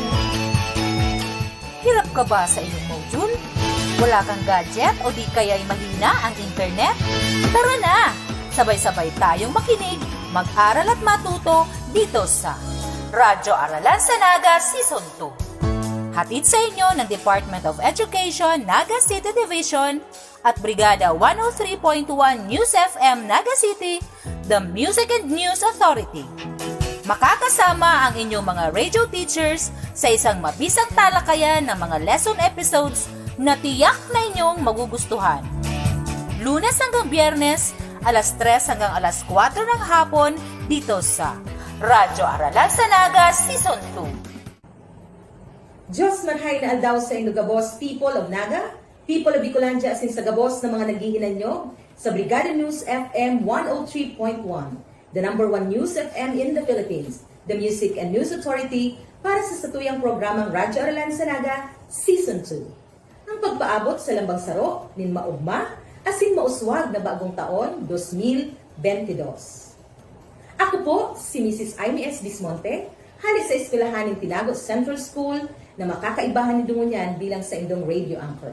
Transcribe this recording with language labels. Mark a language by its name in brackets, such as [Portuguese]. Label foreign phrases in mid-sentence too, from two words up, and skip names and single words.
[Filipino] Hirap ka ba sa iyong module? Wala kang gadget o di kaya'y mahina ang internet? Tara na! Sabay-sabay tayong makinig, mag-aral at matuto dito sa Radyo Aralan sa Naga Season 2. Hatid sa inyo ng Department of Education, Naga City Division at Brigada 103.1 News FM Naga City, [English] the Music and News Authority. [Filipino] Makakasama ang inyong mga [English] radio teachers [Filipino] sa isang mabisang talakayan ng mga [English] lesson episodes [Filipino] na tiyak na inyong magugustuhan. Lunes hanggang Biyernes, alas 3 hanggang alas 4 ng hapon dito sa Radyo Aralan sa Naga Season 2. [Bikol] Diyos manhay na aldaw sa inyo gabos, [English] people of Naga, people of Bicolandia, [Bikol] asin sa gabos na mga naghihinanyog sa Brigada News FM 103.1, [English] the number 1 News FM in the Philippines, the Music and News Authority [Bikol] para sa satuyang programang Radyo Aralan sa Naga Season 2. Ang pagpaabot sa lambang saro, nin maugma, asin mauswag na bagong taon, 2022. Ako po, si Mrs. Imee Bismonte, halis sa eskwelahan ng Tinago Central School na makakaibahan ni Dungunyan bilang sa indong [English] radio anchor.